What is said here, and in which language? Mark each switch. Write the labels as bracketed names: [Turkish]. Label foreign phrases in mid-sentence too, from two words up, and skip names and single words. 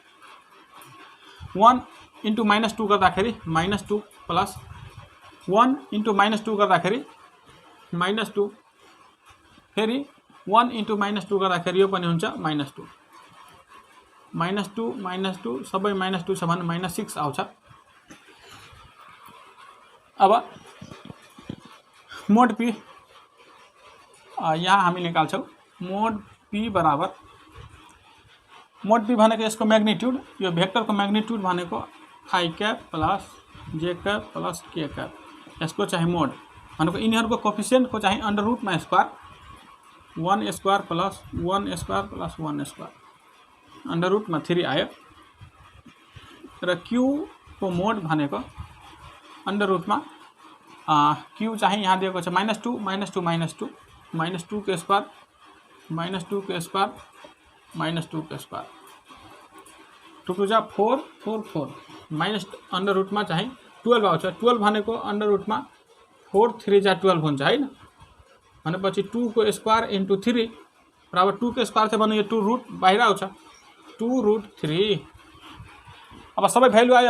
[Nepali] 1 इन्टु -2 गर्दाखेरि -2 प्लस 1 इन्टु -2 गर्दाखेरि -2, फेरि 1 इन्टु -2 गर्दाखेरि यो पनि हुन्छ -2, -2 सबै -2 छ भने -6 आउँछ। अब [English] mod P [Nepali] यहाँ हामी निकाल्छौँ, [English] mod P [Nepali] बराबर [English] mod P [Nepali] भनेको यसको मैग्निट्यूड, यो भेक्टरको मैग्निट्यूड भनेको [English] I cap plus J cap plus K cap, [Nepali] यसको चाहिँ मोड भनेको यिनीहरूको कोफिसिएन्टको चाहिँ [English] under root [Nepali] स्क्वायर [English] 1 square plus 1 square plus 1 square [Nepali] प्लस 1 स्क्वायर [English] under root [Nepali] 3 आयो र क्यू को मोड भनेको [English] under root [Nepali] क्यू चाहिँ यहाँ दिएको छ -2 -2 -2 -2 के स्क्वायर -2 के स्क्वायर -2 के स्क्वायर 2 टू जा 4 4 4 माइनस [English] under root [Nepali] चाहिँ 12 आउँछ 12 भनेको [English] under root [Nepali] 4 3 जा 12 हुन्छ हैन भनेपछि 2 को स्क्वायर इन्टु 3 बराबर 2 के स्क्वायर थियो भने यो 2 रुट बाहिर आउँछ [English] 2 root 3. [Nepali] अब सबै भ्यालु आयो।